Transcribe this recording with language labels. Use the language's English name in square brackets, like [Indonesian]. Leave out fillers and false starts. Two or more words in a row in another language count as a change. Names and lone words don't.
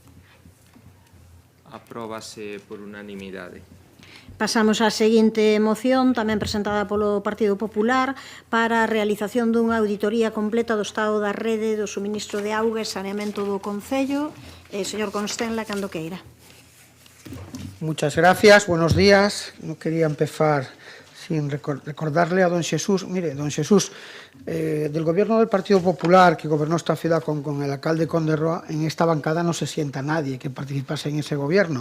[Galician] Apróbase por unanimidade. Pasamos á seguinte moción, tamén presentada polo Partido Popular, para a realización dunha auditoría completa do estado da rede do suministro de auga e saneamento do Concello. Señor Constenla, cando queira. [Spanish] Muchas gracias, buenos días. No quería empezar sin recordarle a don Xesús. Mire, don Xesús, del gobierno del Partido Popular que gobernó esta ciudad con el alcalde Conde Roa, en esta bancada no se sienta nadie que participase en ese gobierno.